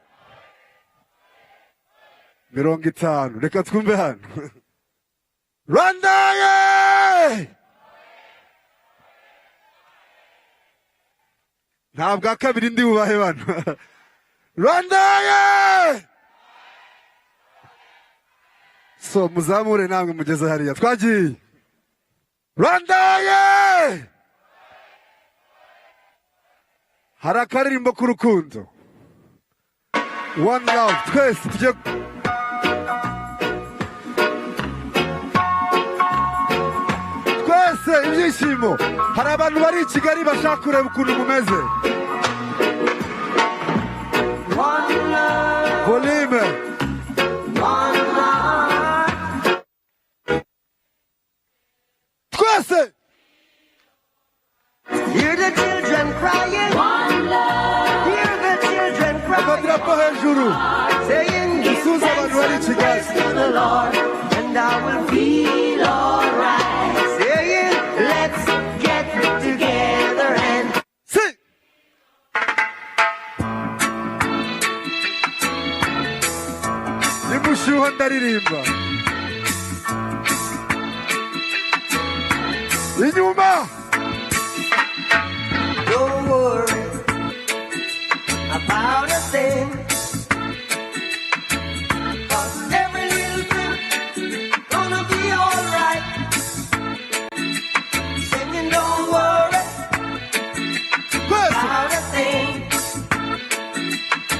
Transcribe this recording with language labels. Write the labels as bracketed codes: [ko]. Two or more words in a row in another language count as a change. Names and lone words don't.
[rw] 50 reka twumve hano Rwanda ye ntabwo akabiri ndi bubahe bano Rwanda ye so muzamure namwe mugeze hariya twagiye Rwanda ye hari akaririmbo k'urukundo [en] one love [rw] twese tujye twese ibyishimo hari abantu bari i Kigali bashaka kureba ukuntu mumeze volume twese [en] Hear the children crying. One love. Hear the children crying. Saying, give thanks and praise to the Lord, and I will feel alright. Saying, let's get together and sing. [rw] Nimushuha ndaririmba. Inyuma. [en] Don't worry about a thing. 'Cause every little thing gonna be alright. Singing, don't worry about a thing.